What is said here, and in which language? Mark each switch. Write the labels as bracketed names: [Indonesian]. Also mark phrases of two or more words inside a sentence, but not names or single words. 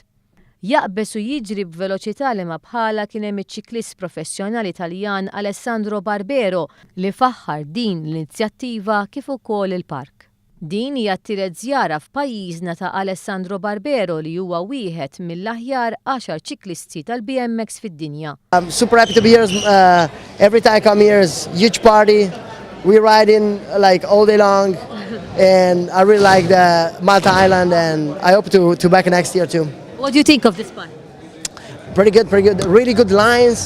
[Maltese] Jaqbes u jiġri b'veloċità li ma bħala kien hemm iċ-ċiklist professjonali Taljan Alessandro Barbero li faħħar din l-inizjattiva kif ukoll il-park. Din hija t-tielet żjara f'pajjiżna ta' Alessandro Barbero li huwa wieħed mill-aħjar 10 ċiklisti tal-BMX fid-dinja. [English] I'm super happy to be here. Every time I come here is huge party. We ride in like all day long and I really like the Malta Island and I hope to back next year too. What do you think of this park? Pretty good, pretty good. Really good lines.